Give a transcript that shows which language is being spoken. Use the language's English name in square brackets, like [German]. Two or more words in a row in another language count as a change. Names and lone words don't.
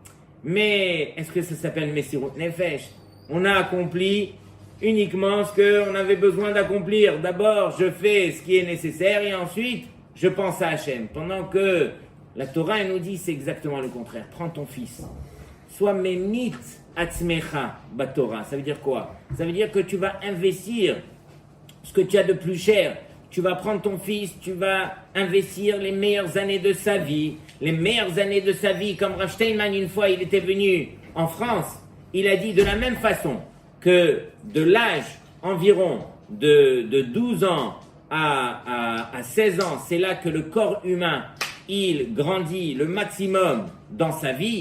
[French] Mais est-ce que ça s'appelle [Hebrew] מסירות נפש? [French] On a accompli uniquement ce qu'on avait besoin d'accomplir. D'abord, je fais ce qui est nécessaire et ensuite, je pense à Hachem. Pendant que la Torah elle nous dit c'est exactement le contraire. Prends ton fils. Sois [Hebrew] ממית עצמך בתורה. [French] Ça veut dire quoi? Ça veut dire que tu vas investir ce que tu as de plus cher. Tu vas prendre ton fils, tu vas investir les meilleures années de sa vie. Les meilleures années de sa vie, comme Rav Steinman, une fois, il était venu en France. Il a dit de la même façon que de l'âge environ de 12 ans à 16 ans, c'est là que le corps humain, il grandit le maximum dans sa vie.